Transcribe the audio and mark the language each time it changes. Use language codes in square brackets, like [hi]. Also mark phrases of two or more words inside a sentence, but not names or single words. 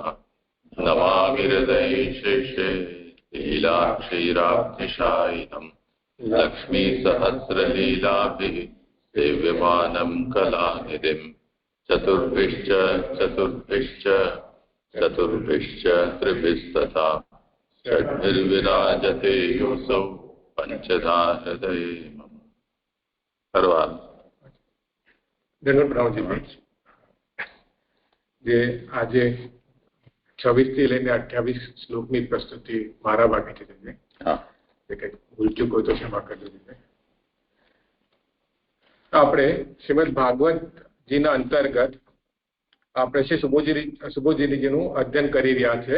[sa] नमामि हृदये शेषे लीलाक्षीराब्धिशायिनम् लक्ष्मीसहस्रलीलाभिः सेव्यमानं कलानिधिम्। चतुर्भिश्च चतुर्भिश्च चतुर्भिश्च त्रिभिस्तथा षड्भिर्विराजते योऽसौ पंचधा हृदये मम। [hi] धन्यवाद। [gu] જે આજે 26 થી લઈને 28 શ્લોકની પ્રસ્તુતિ મારા ભાગે છે, કંઈક ભૂલ ચૂક હોય તો ક્ષમા કરજો. આપણે શ્રીમદ ભાગવતજીના અંતર્ગત આપણે શ્રી સુબોધજીનું અધ્યયન કરી રહ્યા છે.